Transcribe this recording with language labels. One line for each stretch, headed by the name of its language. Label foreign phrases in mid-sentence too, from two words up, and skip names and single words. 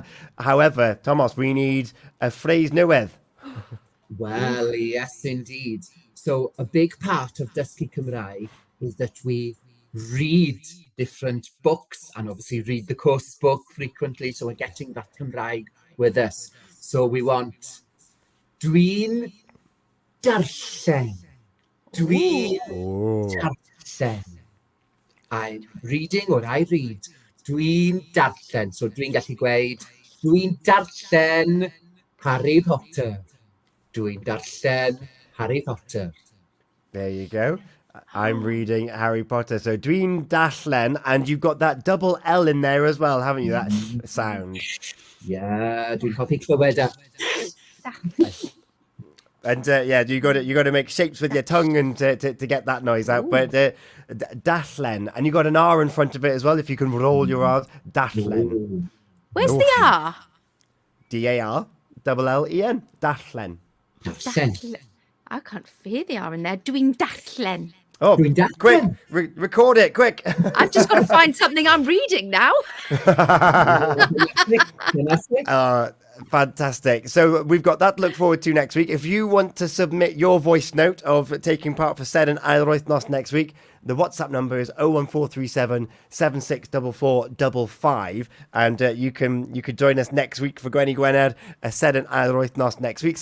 English: However, Thomas, we need a phrase newydd. Well, yes, indeed. So a big part of
Welsh: dysgu Cymraeg
English: is that we read different books and obviously read the course book frequently. So we're getting that Cymraeg with us. So we want
Welsh: dwi'n darllen. Dwi'n darllen.
English: I'm reading or I read.
Welsh: Dwi'n darllen. So dwi'n gallu gweud, dwi'n darllen Harry Potter. Dwi'n darllen Harry Potter.
English: There you go. I'm reading Harry Potter. So
Welsh: dwi'n darllen,
English: and you've got that double L in there as well, haven't you? That sound. Yeah,
Welsh: dwi'n hoffi clywed e.
English: And yeah, you got to make shapes with your tongue and to get that noise out. Ooh. But darllen, and you got an R in front of it as well. If you can roll your R's, darllen. Where's the R? DAR, double LEN, darllen. I can't hear the R in there.
Welsh: Dwi'n darllen.
English: Oh, quick! Record it, quick! I've just got to find something I'm reading now. Fantastic. So we've got that to look forward to next week. If you want to submit your voice note of taking part for Seren Aur Wythnos next week, the WhatsApp number is 01437 764455, and you could join us next week for Gwenny Gwener, Seren Aur Wythnos next week.